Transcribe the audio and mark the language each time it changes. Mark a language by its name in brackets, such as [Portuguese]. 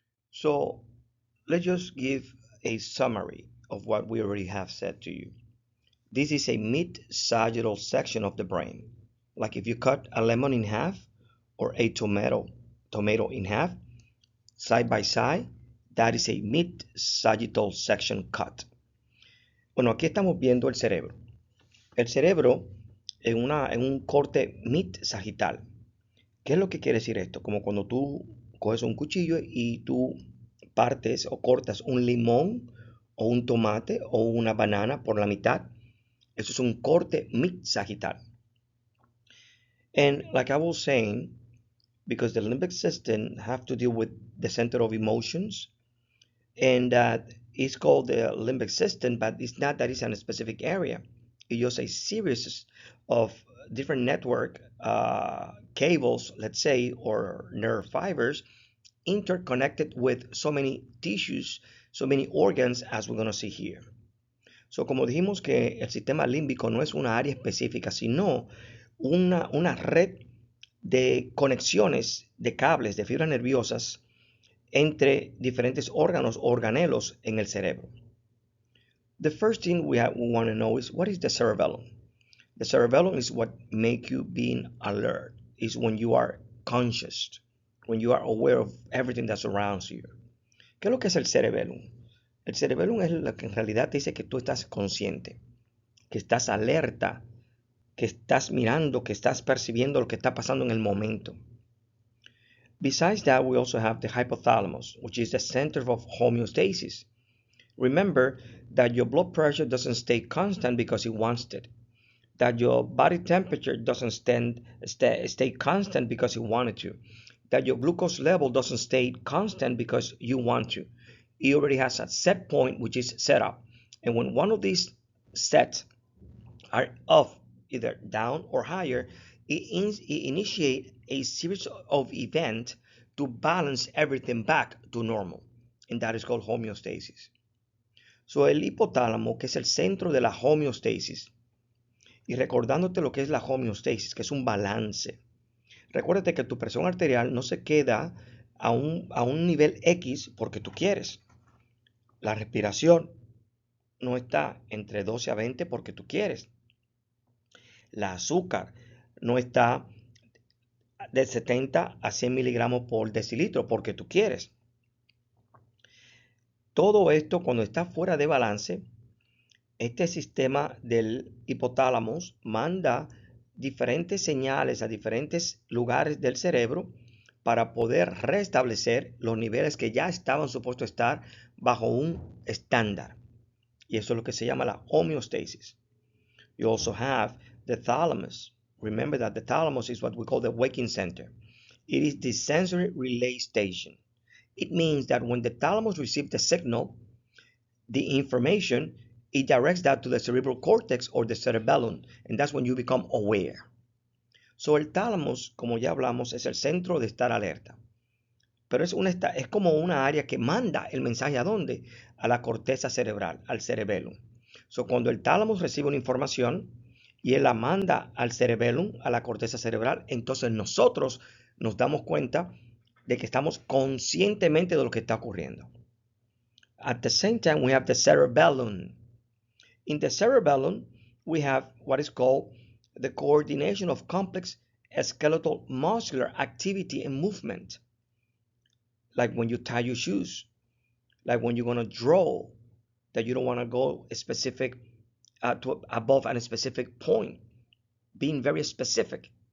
[English] So, let's just give a summary of what we already have said to you. This is a mid-sagittal section of the brain. Like if you cut a lemon in half or a tomato in half, side by side, that is a mid-sagittal section cut. [Spanish] Bueno, aquí estamos viendo el cerebro. El cerebro en un corte mid-sagital. ¿Qué es lo que quiere decir esto? Como cuando tú coges un cuchillo y tú partes o cortas un limón o un tomate o una banana por la mitad. Eso es un corte mid-sagital. [English] And like I was saying, because the limbic system have to deal with the center of emotions, and that is called the limbic system, but it's not that it's in a specific area. It's just a series of different network cables, let's say, or nerve fibers interconnected with so many tissues, so many organs, as we're going to see here. [Spanish] So, como dijimos que el sistema límbico no es una área específica, sino una red de conexiones de cables, de fibras nerviosas entre diferentes órganos o organelos en el cerebro. [English] The first thing we want to know is, what is the cerebellum? The cerebellum is what makes you being alert. Is when you are conscious, when you are aware of everything that surrounds you. [Spanish] ¿Qué es lo que es el cerebellum? El cerebellum es lo que en realidad te dice que tú estás consciente, que estás alerta, que estás mirando, que estás percibiendo lo que está pasando en el momento. [English] Besides that, we also have the hypothalamus, which is the center of homeostasis. Remember that your blood pressure doesn't stay constant because it wants it. That your body temperature doesn't stay constant because you wanted to. That your glucose level doesn't stay constant because you want to. It already has a set point, which is set up. And when one of these sets are off, either down or higher, it initiates a series of events to balance everything back to normal. And that is called homeostasis. [Spanish] So el hipotálamo, que es el centro de la homeostasis, y recordándote lo que es la homeostasis, que es un balance. Recuérdate que tu presión arterial no se queda a un nivel X porque tú quieres. La respiración no está entre 12 a 20 porque tú quieres. La azúcar no está de 70 a 100 miligramos por decilitro porque tú quieres. Todo esto, cuando está fuera de balance, este sistema del hipotálamo manda diferentes señales a diferentes lugares del cerebro para poder restablecer los niveles que ya estaban supuestos estar bajo un estándar. Y eso es lo que se llama la homeostasis. [English] You also have the thalamus. Remember that the thalamus is what we call the waking center. It is the sensory relay station. It means that when the thalamus receives the signal, the information, it directs that to the cerebral cortex or the cerebellum, and that's when you become aware. [Spanish] So el thalamus, como ya hablamos, es el centro de estar alerta. Pero es como una área que manda el mensaje ¿a dónde? A la corteza cerebral, al cerebellum. So cuando el thalamus recibe una información y él la manda al cerebellum, a la corteza cerebral, entonces nosotros nos damos cuenta de que estamos conscientemente de lo que está ocurriendo. [English] At the same time, we have the cerebellum. In the cerebellum, we have what is called the coordination of complex skeletal muscular activity and movement. Like when you tie your shoes, like when you're going to draw, that you don't want to go specific to above a specific point, being very specific.